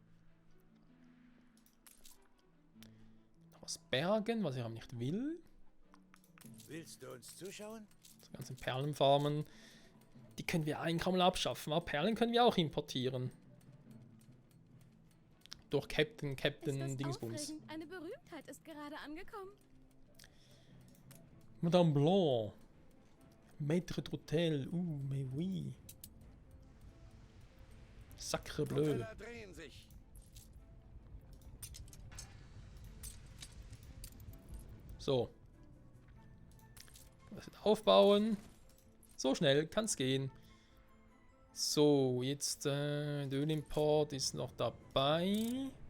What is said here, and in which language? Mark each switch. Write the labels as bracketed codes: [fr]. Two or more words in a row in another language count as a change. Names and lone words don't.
[de] Noch was bergen, was ich aber nicht will. Willst du uns zuschauen? Die ganzen Perlenfarmen, die können wir eigentlich kaum mal abschaffen. Aber Perlen können wir auch importieren. Durch Captain ist das Dingsbums. aufregend? Eine Berühmtheit ist gerade angekommen. [fr] Madame Blanc. Maître d'Hôtel. Mais oui. Sacre bleu. [de] Propeller drehen sich. So. Das wird aufbauen. So schnell kann es gehen. So, jetzt der Ölimport ist noch dabei.